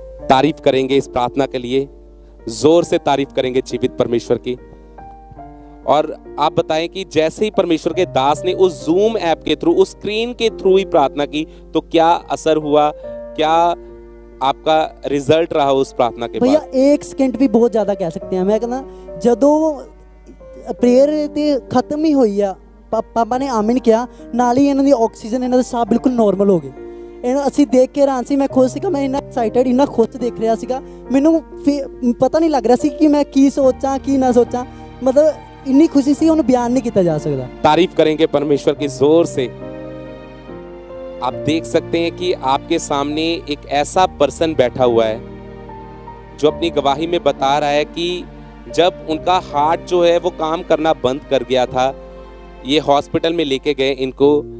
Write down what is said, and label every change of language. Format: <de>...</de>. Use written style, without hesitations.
<hi>तारीफ करेंगे इस प्रार्थना के लिए, जोर से तारीफ करेंगे जीवित परमेश्वर की। और आप बताएं कि जैसे ही परमेश्वर के दास ने उस जूम ऐप के थ्रू, उस स्क्रीन के थ्रू ही प्रार्थना की, तो क्या असर हुआ, क्या आपका रिजल्ट रहा उस प्रार्थना के बाद? भैया 1 सेकंड भी बहुत ज्यादा कह सकते हैं। मैं कहना</hi> <pa>ਜਦੋਂ ਪ੍ਰੇਅਰ ਤੇ ਖਤਮ ਹੀ ਹੋਈ ਆ, ਪਾਪਾ ਨੇ ਆਮੀਨ ਕਿਹਾ, ਨਾਲ ਹੀ ਇਹਨਾਂ ਦੀ ਆਕਸੀਜਨ, ਇਹਨਾਂ ਦੇ ਸਾਹ ਬਿਲਕੁਲ ਨਾਰਮਲ ਹੋ ਗਏ। ਇਹਨਾਂ ਅਸੀਂ ਦੇਖ ਕੇ ਹੈਰਾਨ ਸੀ। ਮੈਂ ਖੁਦ ਸੀਗਾ, ਮੈਂ ਇੰਨਾ ਐਕਸਾਈਟਡ, ਇੰਨਾ ਖੁਸ਼ ਦੇਖ ਰਿਹਾ ਸੀਗਾ। ਮੈਨੂੰ ਪਤਾ ਨਹੀਂ ਲੱਗ ਰਿਹਾ ਸੀ ਕਿ ਮੈਂ ਕੀ ਸੋਚਾਂ ਕੀ ਨਾ ਸੋਚਾਂ। ਮਤਲਬ ਇੰਨੀ</pa> <hi>खुशी सी</hi> <pa>ਉਹਨੂੰ ਬਿਆਨ</pa> <hi>नहीं किया जा सकता। तारीफ करेंगे परमेश्वर की जोर से। आप देख सकते हैं कि आपके सामने एक ऐसा पर्सन बैठा हुआ है जो अपनी गवाही में बता रहा है कि जब उनका हार्ट जो है वो काम करना बंद कर गया था, ये हॉस्पिटल में लेके गए इनको।</hi>